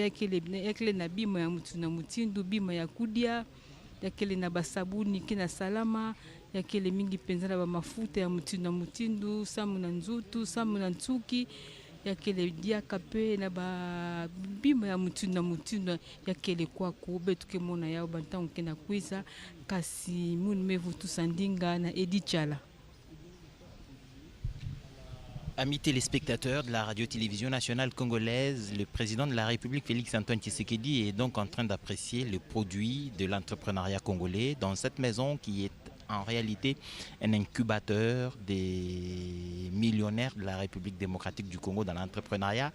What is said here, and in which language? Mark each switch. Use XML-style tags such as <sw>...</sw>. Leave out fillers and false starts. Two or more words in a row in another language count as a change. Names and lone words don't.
<ktu>yakele na bima ya mutu na mutindu bima ya kudia yakele na basabuni ke na salama yakele mingi penza na ba mafuta ya mutu na mutindu samu na nzutu samu na ntsuki yakele diaka pe na ba bima ya mutu na mutu yakele kwa kubetu ke mona yao bantangu ke na kwiza kasi munu mevu tusandinga na Edichala.</ktu> <fr>Amis téléspectateurs de la radio-télévision nationale congolaise, le président de la République Félix-Antoine Tshisekedi est donc en train d'apprécier le produit de l'entrepreneuriat congolais dans cette maison qui est en réalité un incubateur des millionnaires de la République démocratique du Congo dans l'entrepreneuriat.</fr>